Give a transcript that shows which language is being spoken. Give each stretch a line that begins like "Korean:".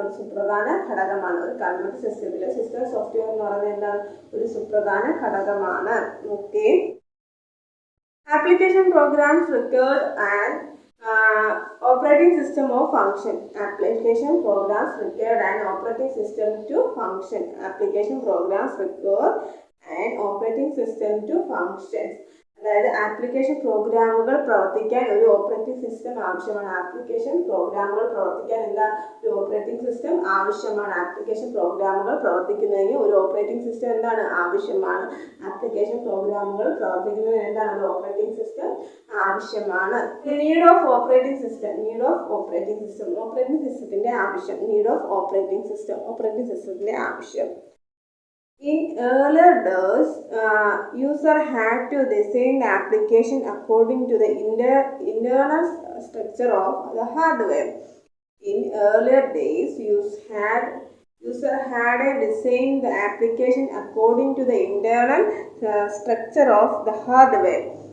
Malayalam: ഒരു സുപ്രധാന ഘടകമാണ്. ഒരു കമ്പ്യൂട്ടർ സിസ്റ്റത്തിലെ സിസ്റ്റം സോഫ്റ്റ്വെയർ എന്ന് പറയുന്നത് എന്താണ്? ഒരു സുപ്രധാന ഘടകമാണ്.
English: Okay, application programs required and operating system of function. Application programs require an operating system to function. Application programs require an operating system to function.
Malayalam: അതായത് ആപ്ലിക്കേഷൻ പ്രോഗ്രാമുകൾ പ്രവർത്തിക്കാൻ ഒരു ഓപ്പറേറ്റിംഗ് സിസ്റ്റം ആവശ്യമാണ്. ആപ്ലിക്കേഷൻ പ്രോഗ്രാമുകൾ പ്രവർത്തിക്കാൻ ഒരു ഓപ്പറേറ്റിംഗ് സിസ്റ്റം ആവശ്യമാണ്. Application പ്രോഗ്രാമുകൾ പ്രവർത്തിക്കുന്നതിന് ഒരു ഓപ്പറേറ്റിംഗ് സിസ്റ്റം ആവശ്യമാണ്. ആപ്ലിക്കേഷൻ പ്രോഗ്രാമുകൾ പ്രവർത്തിക്കുന്നതിന് ഒരു ഓപ്പറേറ്റിംഗ് സിസ്റ്റം ആവശ്യമാണ്.
English: Need of operating system.
Malayalam: Operating സിസ്റ്റത്തിന്റെ ആവശ്യം.
English: Need of operating സിസ്റ്റത്തിന്റെ ആവശ്യം. In earlier days, user had to design the application according to the internal structure of the hardware. In earlier days, user had to design the application according to the internal structure of the hardware.